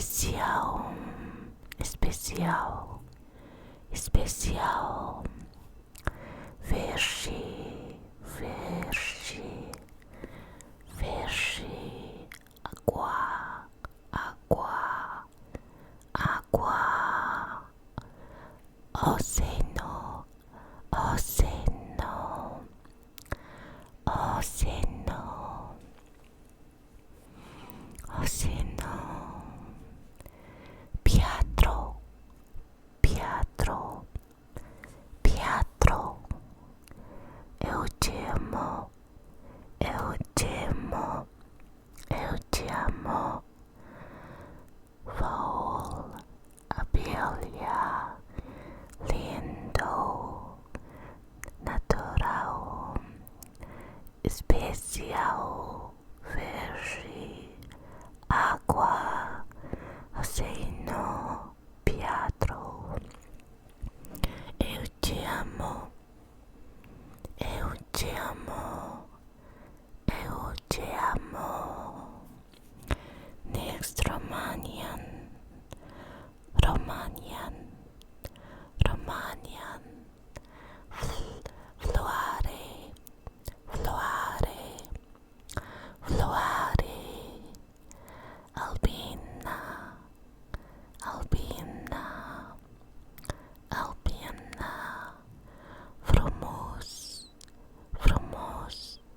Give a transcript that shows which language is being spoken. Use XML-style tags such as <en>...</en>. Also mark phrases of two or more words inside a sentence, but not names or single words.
<pt>especial, especial, especial, verde, verde, verde, água, água, água, oceano, oceano, oceano, oceano, piatro, piatro, piatro, eu te amo, eu te amo, eu te amo, Foul, abelha, lindo, natural, especial, verde, água, oceano, piatro. Eu te amo, eu te amo, eu te amo.</pt> <en>Next, Romanian, Romanian, Romanian,</en> <ro>floare, floare, floare, albina, albina, albina, frumos, frumos,</ro>